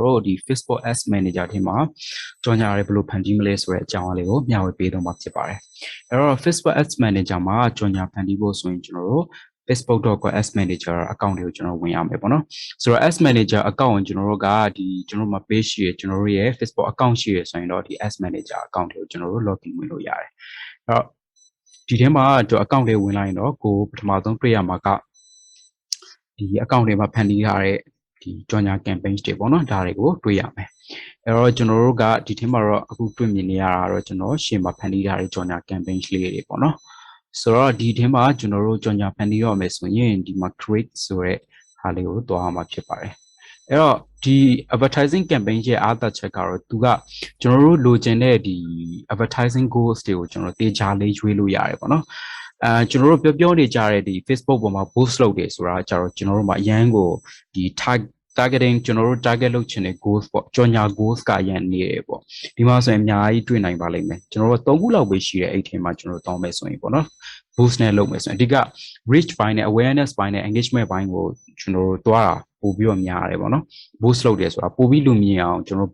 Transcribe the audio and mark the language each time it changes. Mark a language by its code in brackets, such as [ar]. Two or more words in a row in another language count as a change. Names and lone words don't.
[my] တော်ဒီ Facebook Ads Manager ထဲမှာကြော်ညာရဲဘယ်လိုဖန်တီးမလဲဆိုတဲ့အကြောင်းအလေးကိုမျှဝေပေးတော့မှာဖြစ်ပါတယ်အဲ့တော့ Facebook Ads Manager မှာကြော်ညာဖန်တီးဖို့ဆိုရင်ကျွန်တော်တို့ facebook.com Ads Manager account တွေကိုကျွန် တော်ဝင်ရမယ်ပေါ့နော်ဆိုတော့ Ads Manager account ကိုကျွန်တော်တို့ကဒီကျွန်တော်တို့မှာ page ရှိရကျွန်တော်တို့ရဲ့ Facebook account ရှိရဆိုရင်တော့ဒီ Ads Manager account တွေကို ကျွန်တော်တို့ login ဝင်လို့ရတယ်အဲ့တော့ဒီထဲမှာကျွန်တော် account တွေဝင်လိုက်ရင်တော့ကိုပထမဆုံးတွေ့ရမှာကဒီ account တွေမှာဖန်တီးထားတဲ့ဒီကြော်ညာ campaign တွေပေါ့နော်ဒါတွေကိုတွေ့ရမယ်အဲ့တော့ကျွန်တော်တို့ကဒီထဲမှာတော့အခုတွေ့မြင်နေရတာတော့ကျွန်တော်ရှေ့မှာဖန်တီးထားတဲ့ကြော်ညာ campaign လေးတွေပေါ့နော်ဆိုတော့ဒီထဲမှာကျွန်တော်တို့ကြော်ညာဖန်တီးရမယ်ဆိုရင်ဒီမှာ create ဆိုတဲ့ဟာလေးကိုတွား မှာဖြစ်ပါတယ်အဲ့တော့ဒီ [en] advertising campaign [my] ရဲ့အားသာချက်ကတော့သူကကျွန်တော်တို့လိုချင်တဲ့ဒီ [en] advertising goals [my] တွေကိုကျွန်တော်တေချာလေးရွေးလို့ရတယ် ပေါ့နော်ကျွန်တော်တို့ပြောနေကြတဲ့ဒီ Facebook ပေါ်မှာ boost လုပ်တယ်ဆိုတာကြတော့ကျွန်တော်တို့မှာအရန်ကိုဒီ targeting ကျွန်တော်တို့ target လုပ်ချင်တဲ့ goals ပေါ့ကြော်ညာ goals ကအရန်နေတယ်ပေါ့ဒီမှာဆိုရင်အများကြီးတွေ့နိုင်ပါလိမ့်မယ်ကျွန်တော်တို့3ခုလောက်ပဲရှိတယ်အဲ့ထဲမှာကျွန်တော်တို့တောင်းမယ်ဆိုရင်ပေါ့နော် boost နဲ့လုပ်မယ်ဆိုရင်အဓိက reach ပိုင်းနဲ့ awareness ပိုင်းနဲ့ engagement ပိုင်းကိုကျွန်တော်တို့တွားတာပို့ပြီးတော့များတယ်ပေါ့နော် boost လုပ်တယ်ဆိုတာပို့ပြီးလူမြင်အောင်ကျွန်တော်